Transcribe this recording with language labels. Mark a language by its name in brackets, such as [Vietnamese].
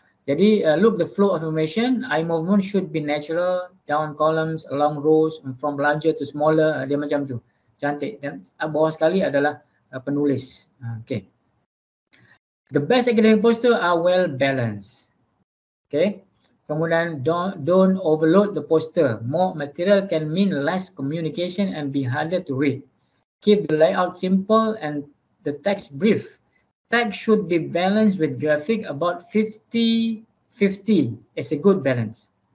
[English] Jadi look the flow of information, eye movement should be natural, down columns, along rows, from larger to smaller, [Malay] dia macam tu. Cantik. Dan bawah sekali adalah penulis. Okey. [English] The best academic poster are well balanced. Okay. Kemudian don't overload the poster. More material can mean less communication and be harder to read. Keep the layout simple and the text brief. Text should be balanced with graphic about 50-50 is a good balance.